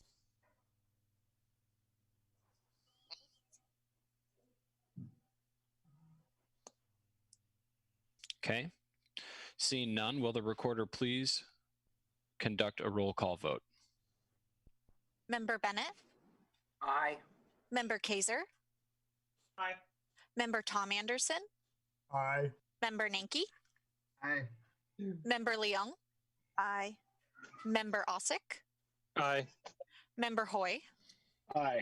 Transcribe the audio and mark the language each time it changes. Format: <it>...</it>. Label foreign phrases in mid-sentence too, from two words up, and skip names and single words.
<en>Okay. Seeing none, will the recorder please conduct a roll call vote? Member Bennet, Aye. Member Kaiser, Aye. Member Tom Anderson, Aye. Member Ninky, Aye. Member Liang, Aye. Member Asik, Aye. Member Hoy, Aye.</en>